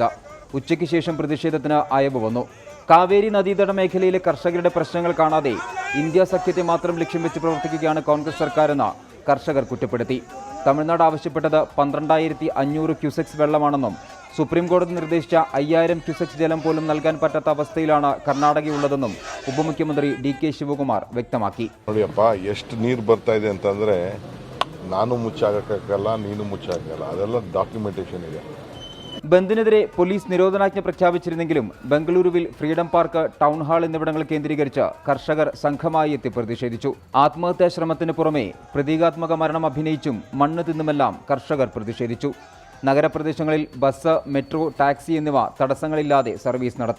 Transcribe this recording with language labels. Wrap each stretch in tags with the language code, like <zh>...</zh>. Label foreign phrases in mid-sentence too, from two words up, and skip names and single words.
<ml>ഉച്ചയ്ക്ക് ശേഷം പ്രതിഷേധത്തിന് അയവ് വന്നു. കാവേരി നദീതട മേഖലയിലെ കർഷകരുടെ പ്രശ്നങ്ങൾ കാണാതെ ഇന്ത്യ സഖ്യത്തെ മാത്രം ലക്ഷ്യം വെച്ച് പ്രവർത്തിക്കുകയാണ് കോൺഗ്രസ് സർക്കാരെന്ന് കർഷകർ കുറ്റപ്പെടുത്തി. തമിഴ്നാട് ആവശ്യപ്പെട്ടത് 12,500 ക്യൂസെക്സ് വെള്ളമാണെന്നും സുപ്രീം കോടതി നിർദ്ദേശിച്ച 5000 ക്യൂസെക്സ് ജലം പോലും നൽകാൻ പറ്റാത്ത ಅವಸ್ಥೆയിലാണ് ಕರ್ನಾಟಕയുള്ളതെന്നും ഉപമുഖ്യമന്ത്രി DK ಶಿವಕುಮಾರ್ വ്യക്തമാക്കി.</ml> <kn>ನೋಡಿಯಪ್ಪ ಎಷ್ಟು ನೀರು ಬರ್ತಾ ಇದೆ ಅಂತಂದ್ರೆ ನಾನು ಮುಚ್ಚಾಗಕ್ಕಾಗಲ್ಲ, ನೀನು ಮುಚ್ಚಾಗಲ್ಲ, ಅದೆಲ್ಲ ಡಾಕ್ಯುಮೆಂಟೇಷನ್ ಇದೆ.</kn> <ml>ബന്ദിനെതിരെ പോലീസ് നിരോധനാജ്ഞ പ്രഖ്യാപിച്ചിരുന്നെങ്കിലും ബംഗളൂരുവിൽ ഫ്രീഡം പാർക്ക്, ടൗൺ ഹാൾ എന്നിവിടങ്ങൾ കേന്ദ്രീകരിച്ച് കർഷകർ സംഘമായി എത്തി പ്രതിഷേധിച്ചു. ആത്മഹത്യാശ്രമത്തിന് പുറമെ പ്രതീകാത്മക മരണം അഭിനയിച്ചും മണ്ണ് തിന്നുമെല്ലാം കർഷകർ പ്രതിഷേധിച്ചു. നഗരപ്രദേശങ്ങളിൽ ബസ്, മെട്രോ, ടാക്സി എന്നിവ തടസ്സങ്ങളില്ലാതെ സർവീസ് നടത്തി.</ml>